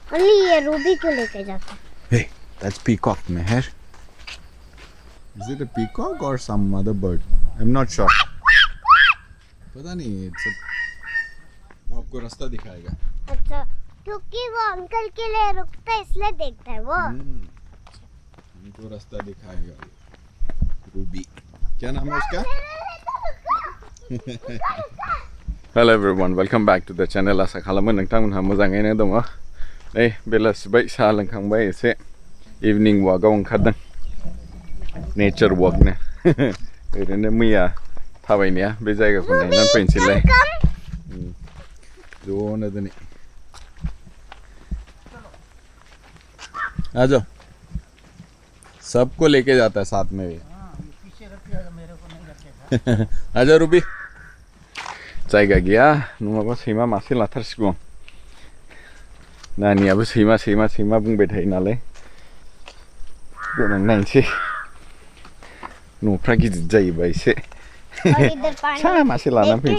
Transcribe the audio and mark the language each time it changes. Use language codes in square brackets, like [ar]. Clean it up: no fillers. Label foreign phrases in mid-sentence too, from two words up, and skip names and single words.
[hi] Only ये रूबी क्यों लेके जाता है? [en] Hey, that's peacock, Meher. Is it a peacock or some other bird? I'm not sure. [hi] पता नहीं, वो आपको रास्ता दिखाएगा. अच्छा, क्योंकि वो अंकल के लिए रुकता है इसलिए देखता है वो. उनको रास्ता दिखाएगा. रूबी. क्या नाम है उसका? [en] Hello everyone, welcome back to the channel. [brx] Asa khalaman nongtangmोनहा मोजाङैनो दङ. नै बेलासिबाय साहा लोंखांबाय एसे इभिनिं वाकआव ओंखारदों. नेचार वाकनो. ओरैनो मैया थाबायनाया बे जायगाखौ नायनानै फैनोसैलाय. ज'नो दिनै. [hi] आ जाओ. सबको लेके जाता है साथ में. आ जाओ रूबी. [brx] जायगा गैया नङाबा सैमा मासे लाथारसिगौ. नानियाबो सैमा बुंबाय थायो नालाय. देनां नायनोसै. न'फ्रा गिदिर जायोबा एसे फिसा मासे लानानै फैनोसै.